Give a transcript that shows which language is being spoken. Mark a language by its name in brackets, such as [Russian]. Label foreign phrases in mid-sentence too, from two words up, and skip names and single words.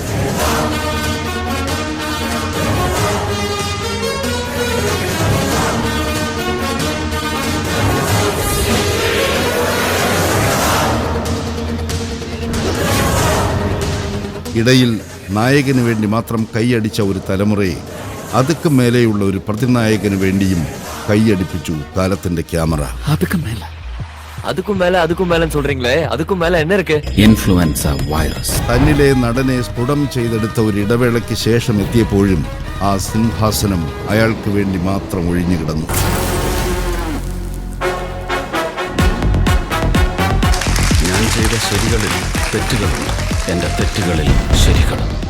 [Malayalam] ഇടയിൽ നായകന് വേണ്ടി മാത്രം കൈയടിച്ച ഒരു തലമുറയെ അതുക്കും മേലെയുള്ള ഒരു പ്രതിനായകന് വേണ്ടിയും കൈയടിപ്പിച്ചു കാലത്തിന്റെ ക്യാമറ. [Tamil] அதுக்கும் மேல சொல்றீங்களே, அதுக்கும் மேல என்ன இருக்கு? [Malayalam] ഇൻഫ്ലുവൻസ വൈറസ്. തന്നിലെ നടനെ സ്ഫുടം ചെയ്തെടുത്ത ഒരു ഇടവേളയ്ക്ക് ശേഷം എത്തിയപ്പോഴും ആ സിംഹാസനം അയാൾക്ക് വേണ്ടി മാത്രം ഒഴിഞ്ഞു കിടന്നു. ഞാൻ ചെയ്ത ശരികളിൽ തെറ്റുകളും എന്റെ തെറ്റുകളിൽ ശരികളും.